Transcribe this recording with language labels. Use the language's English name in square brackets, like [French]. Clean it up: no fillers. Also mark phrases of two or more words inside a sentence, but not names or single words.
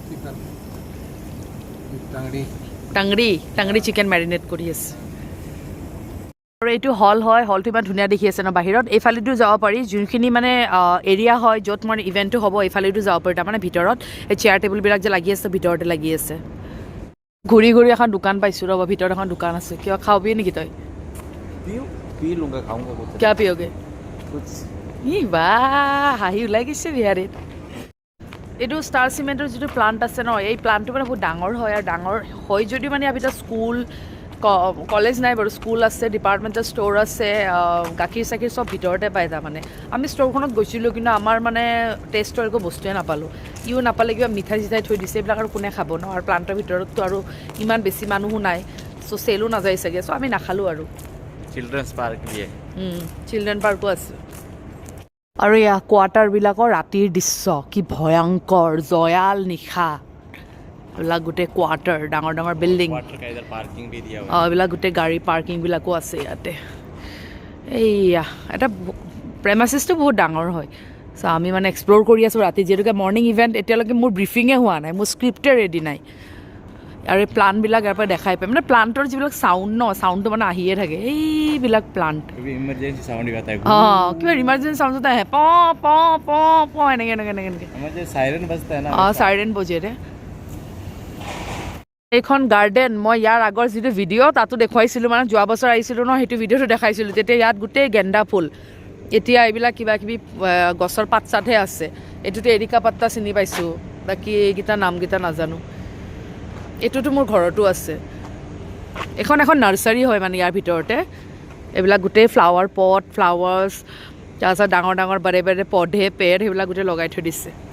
[Assamese] টাংৰি চিকেন মেৰিনেট কৰি আছে আৰু এইটো হল হয় হলটো ইমান ধুনীয়া দেখি আছে ন বাহিৰত এইফালেতো যাব পাৰি যোনখিনি মানে এৰিয়া হয় য'ত মানে ইভেণ্টটো হ'ব এইফালেতো যাব পাৰি তাৰমানে ভিতৰত এই চেয়াৰ টেবুলবিলাক যে লাগি আছে ভিতৰতে লাগি আছে ঘূৰি এখন দোকান পাইছোঁ ৰ'ব ভিতৰত এখন দোকান আছে কিয় খাবি নেকি তই [Hindi] पी लूंगा खाऊंगा बहुत क्या पियोगे कुछ [Assamese] ই বাহ হাঁহি ওলাই গৈছে বিহাৰীত এইটো ষ্টাৰ চিমেণ্টৰ যিটো প্লাণ্ট আছে ন এই প্লাণ্টটো মানে বহুত ডাঙৰ হয় আৰু ডাঙৰ হয় যদিও মানে ইয়াৰ ভিতৰত স্কুল কলেজ নাই বাৰু স্কুল আছে [English] departmental store [Assamese] আছে গাখীৰ চাখীৰ চব ভিতৰতে পায় তাৰমানে আমি ষ্ট'ৰখনত গৈছিলোঁ কিন্তু আমাৰ মানে টেষ্টৰ একো বস্তুৱে নাপালোঁ ইও নাপালে কিবা মিঠাই চিঠাই থৈ দিছে এইবিলাক আৰু কোনে খাব ন আৰু প্লাণ্টৰ ভিতৰততো আৰু ইমান বেছি মানুহো নাই চ' চেলো নাযায় চাগে চ' আমি নাখালোঁ আৰু [Hindi] चिल्ड्रंस पार्क भी है [Assamese] চিলড্ৰেন পাৰ্কো আছে আৰু এয়া কোৱাৰ্টাৰবিলাকৰ ৰাতিৰ দৃশ্য কি ভয়ংকৰ জয়াল নিশা এইবিলাক গোটেই কোৱাৰ্টাৰ ডাঙৰ ডাঙৰ বিল্ডিং [Hindi] वाटर का इधर पार्किंग भी दिया हुआ [Assamese] এইবিলাক গোটেই গাড়ী পাৰ্কিংবিলাকো আছে ইয়াতে এইয়া এটা প্ৰেমাচিছটো বহুত ডাঙৰ হয় চ' আমি মানে এক্সপ্ল'ৰ কৰি আছোঁ ৰাতি যিহেতুকে [English] morning event [Assamese] এতিয়ালৈকে মোৰ ব্ৰিফিঙে হোৱা নাই মোৰ স্ক্ৰিপ্টে ৰেডি নাই আৰু এই প্লাণ্টবিলাক ইয়াৰ পৰা দেখাই পায় মানে প্লাণ্টৰ যিবিলাক চাউণ্ড ন চাউণ্ডটো মানে আহিয়ে থাকে এইবিলাক প্লাণ্ট [Hindi] इमरजेंसी साउंड भी आता है [Assamese] কিবা ইমাৰ্জেঞ্চি চাউণ্ডত আহে প প প প এনেকৈ [Hindi] मुझे सायरन बजता है ना [Assamese] চাইৰেন বজে ৰে এইখন গাৰ্ডেন মই ইয়াৰ আগৰ যিটো ভিডিঅ' তাতো দেখুৱাইছিলোঁ মানে যোৱা বছৰ আহিছিলোঁ ন সেইটো ভিডিঅ'টো দেখাইছিলোঁ তেতিয়া ইয়াত গোটেই গেন্দা ফুল এতিয়া এইবিলাক কিবা কিবি গছৰ পাত চাতহে আছে এইটোতো এৰিকা পাত্তা চিনি পাইছোঁ বাকী এইকেইটা নামকেইটা নাজানো এইটোতো মোৰ ঘৰতো আছে এখন নাৰ্চাৰী হয় মানে ইয়াৰ ভিতৰতে এইবিলাক গোটেই [English] flower pot flowers [Assamese] তাৰপিছত ডাঙৰ ডাঙৰ বাৰে পধে পেৰ সেইবিলাক গোটেই লগাই থৈ দিছে